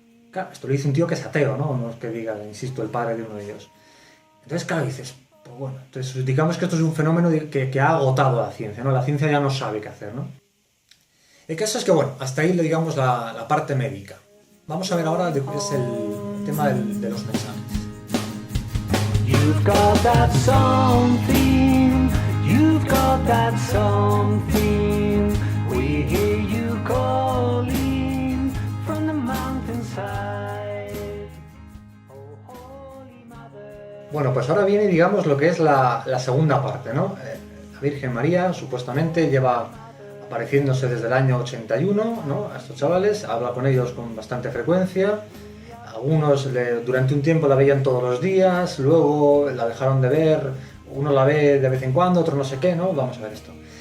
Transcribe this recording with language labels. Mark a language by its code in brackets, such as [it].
[es] Claro, esto lo dice un tío que es ateo, ¿no? No es que diga, insisto, el padre de uno de ellos. Entonces, claro, dices, pues bueno, entonces digamos que esto es un fenómeno que ha agotado a la ciencia, ¿no? La ciencia ya no sabe qué hacer, ¿no? El caso es que, bueno, hasta ahí, digamos, la parte médica. Vamos a ver ahora de qué es el tema de los mensajes. [en] You've got that something, you've got that something, we hear you calling from the mountainside. Oh, Holy Mother. [es] Bueno, pues ahora viene, digamos, lo que es la segunda parte, ¿no? La Virgen María, supuestamente, lleva apareciéndose desde el año 81, ¿no? A estos chavales, habla con ellos con bastante frecuencia. Algunos durante un tiempo la veían todos los días, luego la dejaron de ver, uno la ve de vez en cuando, otro no sé qué, ¿no? Vamos a ver esto.